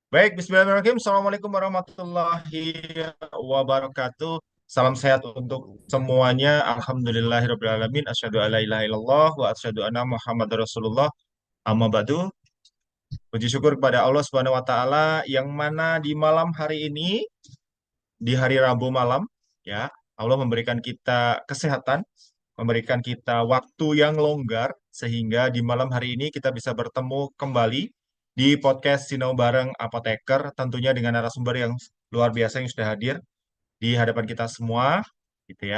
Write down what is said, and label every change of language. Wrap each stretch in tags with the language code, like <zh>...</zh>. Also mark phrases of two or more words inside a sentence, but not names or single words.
<ar>Baik, بسم الله الرحمن الرحيم. السلام عليكم ورحمة الله وبركاته.</ar> <id>Salam sehat untuk semuanya.</id> <ar>الحمد لله الرحمن الرحيم. أشهد أن لا إله إلا الله وأشهد أن محمدا رسول الله. أما بعد.</ar> <id>Puji syukur kepada Allah</id> <ar>سبحانه وتعالى</ar> <id>yang mana di malam hari ini, di hari Rabu malam, ya, Allah memberikan kita kesehatan, memberikan kita waktu yang longgar sehingga di malam hari ini kita bisa bertemu kembali di podcast Sinau Bareng Apoteker, tentunya dengan narasumber yang luar biasa yang sudah hadir di hadapan kita semua, gitu ya.</id>